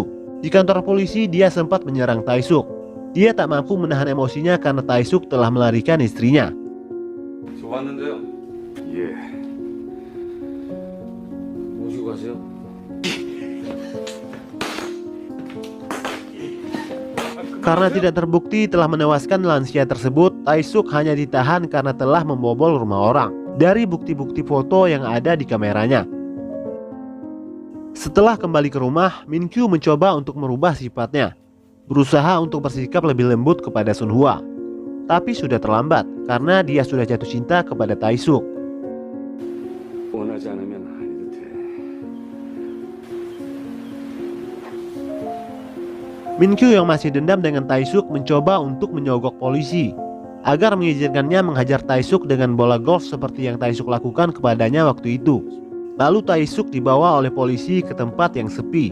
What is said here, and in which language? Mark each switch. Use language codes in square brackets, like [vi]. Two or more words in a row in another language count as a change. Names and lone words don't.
[id] Di kantor polisi dia sempat menyerang Taisuk. Dia tak mampu menahan emosinya karena Taisuk telah melarikan istrinya. [ko] 좋았는데요. 예. 모시고 가세요. [id] Karena tidak terbukti telah menewaskan lansia tersebut, Taisuk hanya ditahan karena telah membobol rumah orang. Dari bukti-bukti foto yang ada di kameranya, Setelah kembali ke rumah, Min Kyu mencoba untuk merubah sifatnya, berusaha untuk bersikap lebih lembut kepada Sun Hwa. Tapi sudah terlambat karena dia sudah jatuh cinta kepada Tae-suk. [ko] 원하지 않으면 아니도 돼. [id] Min Kyu yang masih dendam dengan Tae-suk mencoba untuk menyogok polisi agar mengizinkannya menghajar Tae-suk dengan bola golf seperti yang Tae-suk lakukan kepadanya waktu itu. Lalu Tae-suk dibawa oleh polisi ke tempat yang sepi.